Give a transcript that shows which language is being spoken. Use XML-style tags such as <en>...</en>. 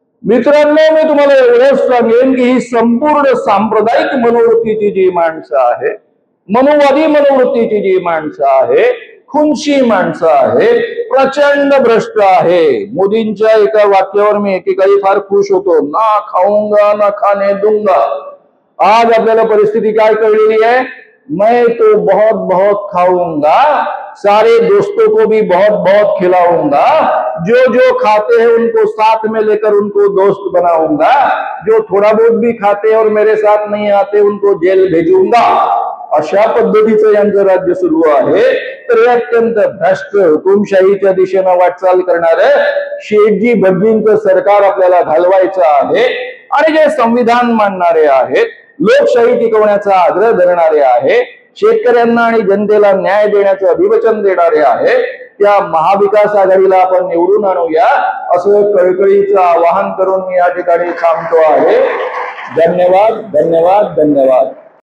<mr>मित्रांनो, मी तुम्हाला एवढंच सांगेन की ही संपूर्ण सांप्रदायिक मनोवृत्तीची जी माणसं आहे, मनोवादी मनोवृत्तीची जी माणसं आहे, खुनशी माणसं आहे, प्रचंड भ्रष्ट आहे. मोदींच्या एका वाक्यावर मी एकेकाळी फार खुश होतो,</mr> <hi>ना खाऊंगा ना खाने दूंगा.</hi> <mr>आज आपल्याला परिस्थिती काय कळलेली आहे?</mr> <hi>मैं तो बहुत बहुत खाऊंगा, सारे दोस्तों को भी बहुत बहुत खिलाऊंगा, जो जो खाते हैं उनको साथ में लेकर उनको दोस्त बनाऊंगा, जो थोड़ा बहुत भी खाते हैं और मेरे साथ नहीं आते उनको जेल भेजूंगा.</hi> <mr>अशा पद्धतीचं यांचं राज्य सुरू आहे. तर हे अत्यंत भ्रष्ट हुकुमशाहीच्या दिशेनं वाटचाल करणारे शेठजी भटजींचं सरकार आपल्याला घालवायचं आहे. आणि जे संविधान मानणारे आहेत, लोकशाही टिकवण्याचा आग्रह धरणारे आहे, शेतकऱ्यांना आणि जनतेला न्याय देण्याचं अभिवचन देणारे आहे, त्या महाविकास आघाडीला आपण निवडून आणूया असं कळकळीचं आवाहन करून मी या ठिकाणी थांबतो आहे. धन्यवाद, धन्यवाद, धन्यवाद.</mr>